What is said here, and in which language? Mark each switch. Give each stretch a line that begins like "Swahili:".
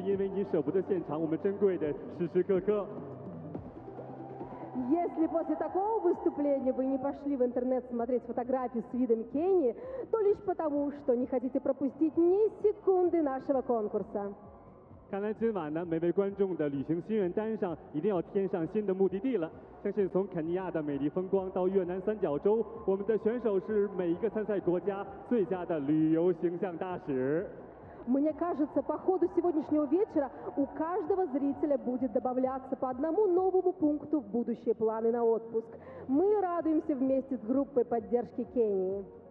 Chinese: 祝您听完刚刚我们选手的精彩演唱，还没有上网去搜索肯尼亚的美丽风光，相信一定是因为你舍不得现场我们珍贵的时时刻刻。
Russian: Если после такого выступления вы не пошли в интернет смотреть фотографии с видом Кении, то лишь потому, что не хотите пропустить ни секунды нашего конкурса.
Chinese: 看来今晚呢，每位观众的旅行心愿单上一定要添上新的目的地了。相信从肯尼亚的美丽风光到越南三角洲，我们的选手是每一个参赛国家最佳的旅游形象大使。
Russian: Мне кажется, по ходу сегодняшнего вечера у каждого зрителя будет добавляться по одному новому пункту в будущие планы на отпуск. Мы радуемся вместе с группой поддержки Кении.